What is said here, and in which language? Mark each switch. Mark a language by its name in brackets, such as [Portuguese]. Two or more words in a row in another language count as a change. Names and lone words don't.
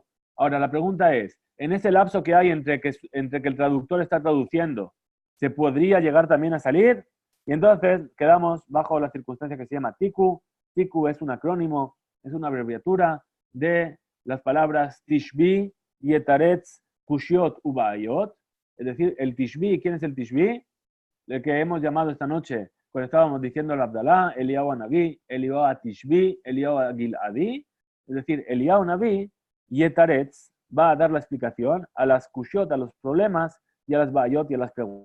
[Spanish] Ahora, la pregunta es, en ese lapso que hay entre que el traductor está traduciendo, ¿se podría llegar también a salir? Y entonces quedamos bajo la circunstancia que se llama tiku. Tiku es un acrónimo, es una abreviatura de las palabras [Hebrew] tishbi, yetaretz, kushiot, ubayot. [Spanish] Es decir, el tishbi, ¿quién es el tishbi? El que hemos llamado esta noche, cuando estábamos diciendo el Abdalá, [Hebrew] Eliyahu Naví, Eliyahu Tishbi, Eliyahu Giladi. [Spanish] Es decir, [Hebrew] Eliyahu Naví, yetaretz, [Spanish] va a dar la explicación a las kushiot, a los problemas, y a las bayot y a las preguntas.